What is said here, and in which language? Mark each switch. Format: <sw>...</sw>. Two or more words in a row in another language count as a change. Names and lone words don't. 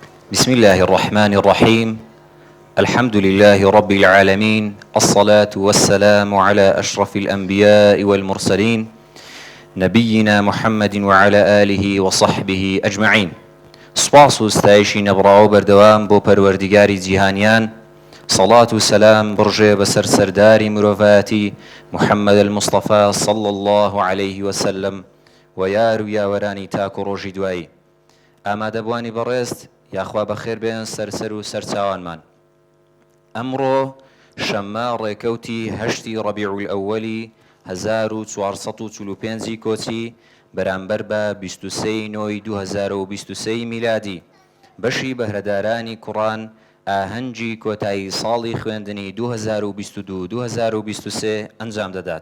<ar>بسم الله الرحمن الرحيم. الحمد لله رب العالمين، الصلاة والسلام على أشرف الأنبياء والمرسلين نبينا محمد وعلى آله وصحبه أجمعين.</ar> <ckb>سپاس و ستایشی نەبڕاو بەردەوام بۆ پەروەردگاری جیهانیان، صلاة و سلام بڕژێ بەسەر سەرداری مرۆڤایەتی محەممەد</ckb> <ar>المصطفى صلى الله عليه وسلم</ar> <ckb>و یار و یاوەرانی تاک و ڕۆژی دوایی. ئامادەبوانی بەڕێست یاخوا بەخێر بێن سەرسەر و سەرچاوانمان. ئەمڕۆ شەممە ڕێکەوتی هەشتی ڕەبیع الئەوەلی 1445 کۆچی بەرامبەر بە 23 نۆی 2023 میلادی بەشی بەهرەدارانی کوڕان ئاهەنگی کۆتایی ساڵی خوێندنی 2022-2023 ئەنجام دەدات.</ckb>